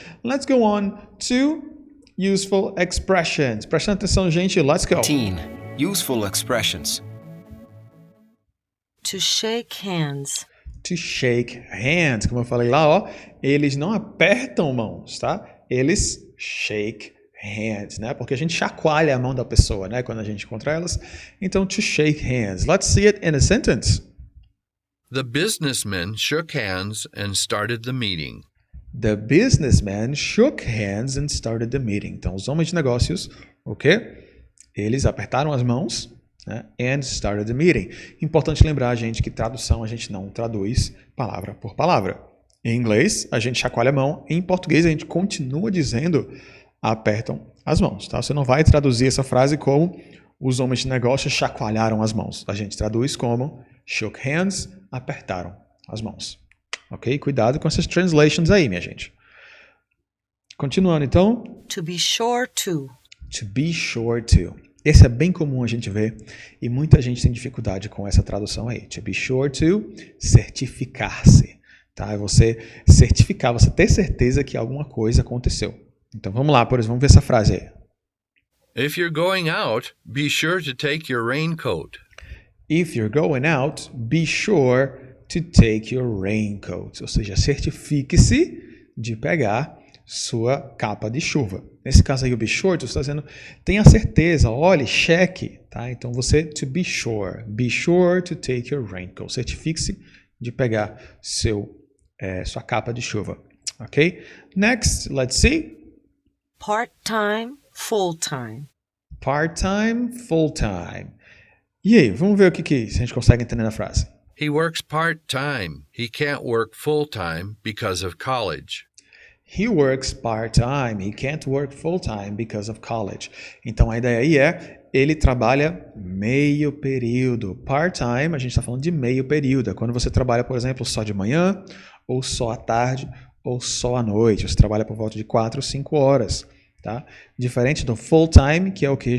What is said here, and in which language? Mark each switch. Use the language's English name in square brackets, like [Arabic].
[English] Let's go on to useful expressions. [Portuguese] Prestando atenção, gente. [English] Let's go. 18. Useful expressions. To shake hands. To shake hands. [Portuguese] Como eu falei lá, ó, eles não apertam mãos, tá? Eles [English] shake hands, [Portuguese] né? Porque a gente chacoalha a mão da pessoa, né? Quando a gente encontra elas. Então, [English] to shake hands. Let's see it in a sentence. The businessmen shook hands and started the meeting. The businessman shook hands and started the meeting. [Portuguese] Então, os homens de negócios, o quê? Eles apertaram as mãos, né? [English] And started the meeting. [Portuguese] Importante lembrar, gente, que tradução a gente não traduz palavra por palavra. Em inglês, a gente chacoalha a mão. Em português, a gente continua dizendo apertam as mãos. Tá? Você não vai traduzir essa frase como os homens de negócios chacoalharam as mãos. A gente traduz como [English] shook hands, [Portuguese] apertaram as mãos. Ok? Cuidado com essas translations aí, minha gente. Continuando, então. [English] To be sure to. To be sure to. [Portuguese] Esse é bem comum a gente ver e muita gente tem dificuldade com essa tradução aí. [English] To be sure to, [Portuguese] certificar-se. [English] Tá? [Portuguese] É você certificar, você ter certeza que alguma coisa aconteceu. Então vamos lá, por exemplo, vamos ver essa frase aí. [English] If you're going out, be sure to take your raincoat. If you're going out, be sure to take your raincoat. [Portuguese] Ou seja, certifique-se de pegar sua capa de chuva. Nesse caso aí, o [English] be sure, [Portuguese] você está dizendo, tenha certeza, olhe, cheque. Tá? Então você, [English] to be sure to take your raincoat. [Portuguese] Certifique-se de pegar sua capa de chuva. [English] Ok? Next, let's see. Part-time, full-time. Part-time, full-time. [Portuguese] E aí, vamos ver o que a gente consegue entender na frase. [English] He works part-time. He can't work full-time because of college. He works part-time. He can't work full-time because of college. [Portuguese] Então, a ideia aí é, ele trabalha meio período. Part-time, a gente está falando de meio período. É quando você trabalha, por exemplo, só de manhã, ou só à tarde, ou só à noite. Você trabalha por volta de 4 ou 5 horas. Tá? Diferente do full-time, que é o que?